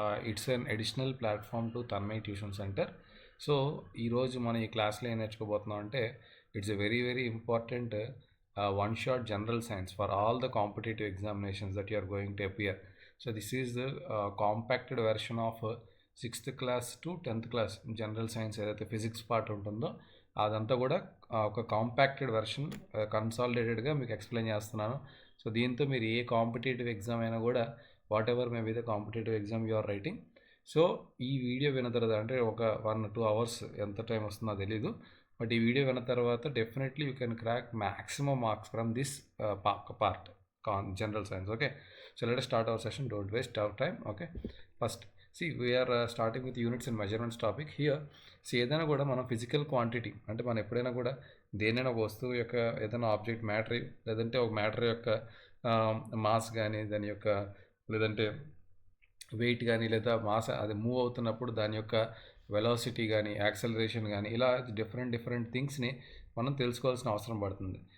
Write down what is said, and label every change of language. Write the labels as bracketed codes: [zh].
[en] It's an additional platform to Tanmay Tuition Center. [te] So ఈరోజు మనం ఈ క్లాస్లో ఏం నేర్చుకోబోతున్నాం అంటే [en] It's a very important one shot general science for all the competitive examinations that you are going to appear. [te] So [en] this is the compacted version of 6th class to 10th class general science [te] ఏదైతే physics part ఉంటుందో అదంతా కూడా ఒక కాంపాక్టెడ్ version కన్సాలిడేటెడ్గా మీకు explain చేస్తున్నాను. So దీంతో మీరు ఏ competitive exam అయినా కూడా [en] Whatever may be the competitive exam you are writing. [te] So ఈ వీడియో విన్న తర్వాత అంటే ఒక 1-2 అవర్స్ ఎంత టైం వస్తుందో తెలీదు, బట్ ఈ వీడియో విన్న తర్వాత [en] Definitely you can crack maximum marks from this part general science. Okay, so let us start our session, don't waste our time. Okay, first see we are starting with units and measurements topic here. [te] See ఏదైనా కూడా మనం physical quantity అంటే మనం ఎప్పుడైనా కూడా దేనైనా ఒక వస్తువు యొక్క ఏదైనా ఆబ్జెక్ట్ మ్యాటర్ లేదంటే ఒక మ్యాటర్ యొక్క మాస్ కానీ దాని యొక్క లేదంటే వెయిట్ కానీ లేదా మాస్ అది మూవ్ అవుతున్నప్పుడు దాని యొక్క వెలాసిటీ కానీ యాక్సలరేషన్ కానీ ఇలా డిఫరెంట్ థింగ్స్ని మనం తెలుసుకోవాల్సిన అవసరం పడుతుంది.